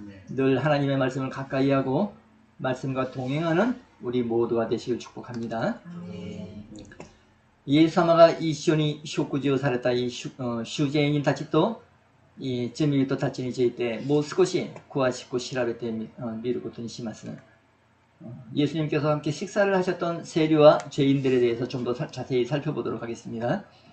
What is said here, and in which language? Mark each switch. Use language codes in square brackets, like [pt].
[ko] 늘 하나님의 말씀을 가까이 하고 말씀과 동행하는 우리 모두가 되시길 축복합니다. [ja] イエス様が一緒に食事をされた修税人たちと罪人たちについてもう少し詳しく調べてみることにします。 [ko] 예수님께서 함께 식사를 하셨던 세리와 죄인들에 대해서 좀 더 자세히 살펴보도록 하겠습니다.